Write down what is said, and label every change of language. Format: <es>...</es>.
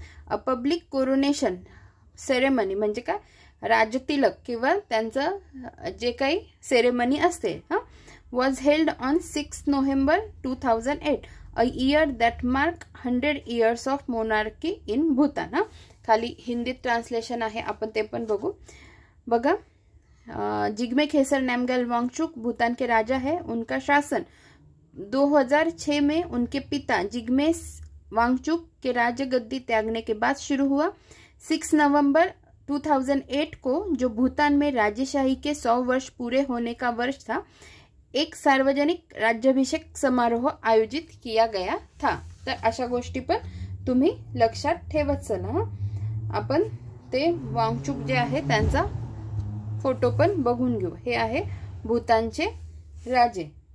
<en>a public coronation ceremony</en> <mr>म्हणजे काय, राजतिलक किंवा त्यांचं जे काही सेरेमनी असते</mr> <en>was held on 6 November 2008, a year that mark 100 years of monarchy in Bhutan.</en> <mr>खाली हिंदीत ट्रान्सलेशन आहे, आपण ते पण बघू.</mr> <hi>बघा, जिग्मे खेसर नामग्याल वांगचुक भूटान के राजा है. उनका शासन 2006 में उनके पिता जिग्मे वांगचुक के राजगद्दी त्यागने के बाद शुरू हुआ. 6 नवंबर 2008 को जो भूटान में राजशाही के 100 वर्ष पूरे होने का वर्ष था, एक सार्वजनिक राज्याभिषेक समारोह आयोजित किया गया था.</hi> <mr>तर अशा गोष्टी पण तुम्ही लक्षात ठेवत चला. आपण ते वांगचुक जे आहे त्यांचा फोटो पण बघून घेऊ. हे आहे भूतानचे राजे.</mr>